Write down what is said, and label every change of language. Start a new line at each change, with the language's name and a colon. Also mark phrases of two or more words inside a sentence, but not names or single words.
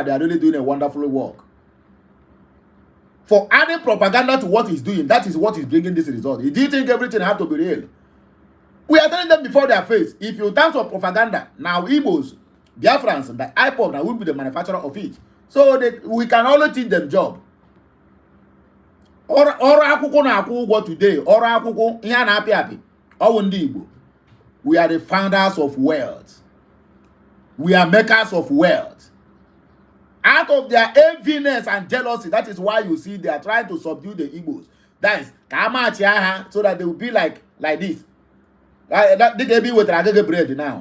English: They are really doing a wonderful work. For adding propaganda to what he's doing, that is what is bringing this result. Do you think everything has to be real? We are telling them before their face. If you dance for propaganda, now Igbos, Biafrans, the IPOB, now will be the manufacturer of it. So we can only teach them job.
Igbo: Or akwụkwọ na-akwụ ụgwọ today, or akwụkwọ ihe na-apị apị. Ọwụ ndị Igbo.
English: We are the founders of wealth. We are makers of wealth. Out of their enviness and jealousy, that is why you see they are trying to subdue the Igbos. That is, so that they will be like this. They can be with agege bread now.